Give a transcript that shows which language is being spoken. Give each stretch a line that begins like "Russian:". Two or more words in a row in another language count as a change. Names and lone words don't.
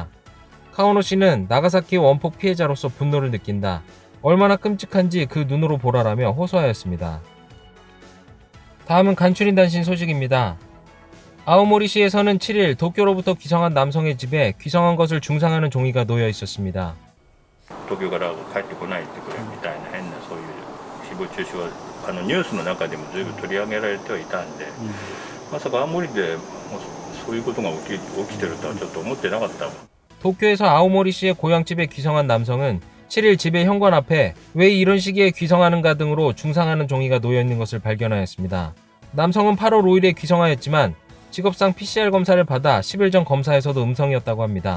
Korean: 카오노 씨는 나가사키 원폭 피해자로서 분노를 느낀다. 얼마나 끔찍한지 그 눈으로 보라라며 호소하였습니다. 다음은 간추린 단신 소식입니다. 아오모리시에서는 7일 도쿄로부터 귀성한 남성의 집에 귀성한 것을 중상하는 종이가 놓여 있었습니다.
Japanese: 東京から帰ってこないってくれみたいな変なそういう誹謗中傷はニュースの中でも随分取り上げられてはいたんで、まさか青森でそういうことが起きてるとはちょっと思ってなかった。
Korean: 도쿄에서 아오모리시의 고향집에 귀성한 남성은 7일 집의 현관 앞에 왜 이런 시기에 귀성하는가 등으로 중상하는 종이가 놓여 있는 것을 발견하였습니다. 남성은 8월 5일에 귀성하였지만 직업상 PCR 검사를 받아 10일 전 검사에서도 음성이었다고 합니다.